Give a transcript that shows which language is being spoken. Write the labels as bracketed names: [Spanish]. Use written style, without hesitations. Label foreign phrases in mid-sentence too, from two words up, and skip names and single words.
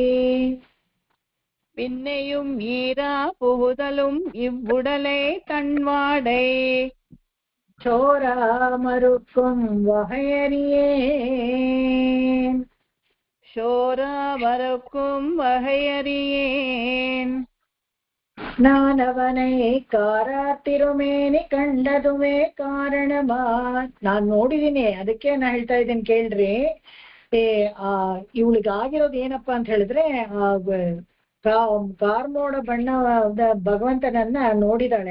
[Tamil] பின்னையும் ஈரா புகுதலும் இவ்வுடலை தன்வாடை, சோரா மறுக்கும் வகையறியேன், சோரா மறுக்கும் வகையறியேன், நான் அவனை காரார் திருமேனி கண்டதுவே காரணமா, [Kannada] ನಾನ್ ನೋಡಿದೀನಿ ಅದಕ್ಕೆ ನಾ ಹೇಳ್ತಾ ಇದ್ದೀನಿ ಕೇಳ್ರಿ. ಇವಳಿಗಾಗಿರೋದು ಏನಪ್ಪಾ ಅಂತ ಹೇಳಿದ್ರೆ, ಕಾರ್ಮೋಡ ಬಣ್ಣದ ಭಗವಂತನನ್ನ ನೋಡಿದಾಳೆ.